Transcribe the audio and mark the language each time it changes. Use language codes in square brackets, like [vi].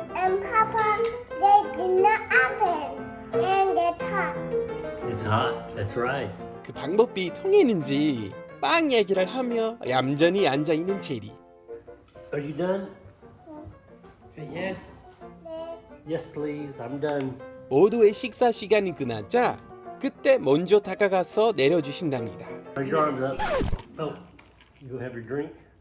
[en] And Papa, they in the oven. And the top. It's hot. That's right. [ko] 그 방법이 통했는지 빵 얘기를 하며 얌전히 앉아있는 제리. [en] Are you done? Say yes. This. Yes, please. I'm done. [ko] 모두의 식사 시간이 끝나자 그때 먼저 다가가서 내려주신답니다. [en] Are your arms up? Oh, you gonna have your drink?